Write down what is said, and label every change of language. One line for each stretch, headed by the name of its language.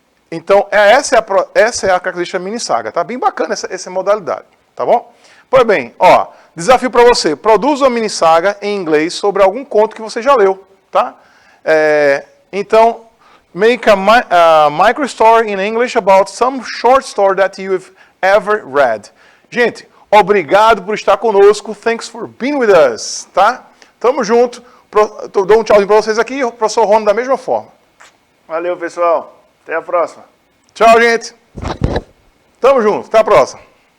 Portuguese: Então, essa é a característica da mini saga, tá? Bem bacana essa modalidade, tá bom? Pois bem, ó, desafio para você, produza uma mini saga em inglês sobre algum conto que você já leu, tá?
English: Então, make a micro story in English about some short story that you've ever read.
Portuguese: Gente, obrigado por estar conosco.
English: Thanks for being with us,
Portuguese: tá? Tamo junto. Dou um tchauzinho para vocês aqui e o professor Rony da mesma forma. Valeu, pessoal. Até a próxima. Tchau, gente. Tamo junto. Até a próxima.